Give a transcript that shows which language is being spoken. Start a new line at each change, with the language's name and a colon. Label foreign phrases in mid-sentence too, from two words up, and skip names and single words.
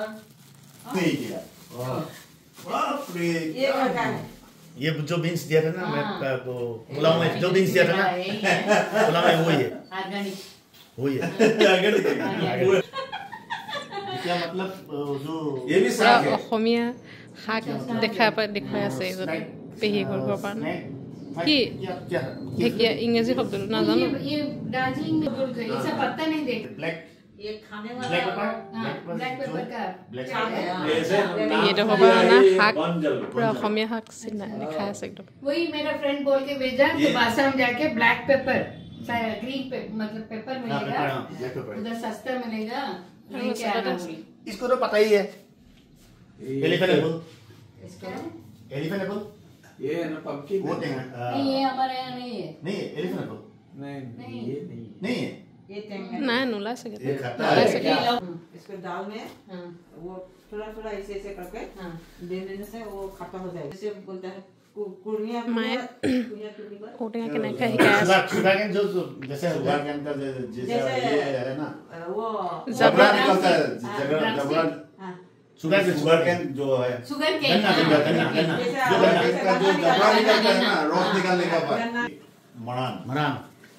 Hindi: नहीं किया बाप रे ये जो बीन्स दिया था ना मैं वो पुलाव में जो बीन्स दिया था ना पुलाव में वही है ऑर्गेनिक वही है क्या मतलब जो ये भी साग है
Assamese: অসমীয়া শাক দেখুৱাই আছে এইজন পেহী ঘৰৰ পৰা কি ঢেকীয়া ইংৰাজী শব্দটো নাজানো
Hindi: ये दार्जिलिंग में बोल गए इसे पत्ता नहीं देते ब्लैक ये खाने वाला
English: black pepper black pepper का
Assamese: এইটো হ'ব না শাক পুৰা অসমীয়া শাক দেখাই আছে একদম
Hindi: वही मेरा फ्रेंड बोल के भेजा तो बासा में जाके
English: black pepper green
Hindi: मतलब पेपर मिलेगा उधर सस्ता मिलेगा लेके आना इसको तो पता ही है
English: elephant apple elephant apple
Hindi: ये ना पंपकिन वो टेंगा नहीं ये हमारे यहाँ नहीं है
English: नहीं elephant apple
Hindi: नहीं ये नहीं नहीं है ये टेंगा
Assamese: নাই নোলাই চাগে
Hindi: ये खाता
Assamese: নোলাই
Hindi: है
Assamese: চাগে
Hindi: इसको दाल में हाँ वो थोड़ा थोड़ा ऐसे ऐसे करके हाँ दे देने से वो खत्म हो जाएगा जैसे बोलता है कुड़िया माए कुड़िया
Assamese: ঔটেঙা কেনেকৈ শিকাই আছে
English: sugar cane
Hindi: जो जैसे
English: sugar cane
Hindi: का जैसे ये है ना वो जबड़ा निकलता है जबड़ा हाँ
English: sugar cane
Hindi: जो है शुगर गन्ना केन गन्ना जैसे
English: sugar cane
Hindi: का जो जबड़ा निकलता है ना रस निकालने का बाद मरान मरान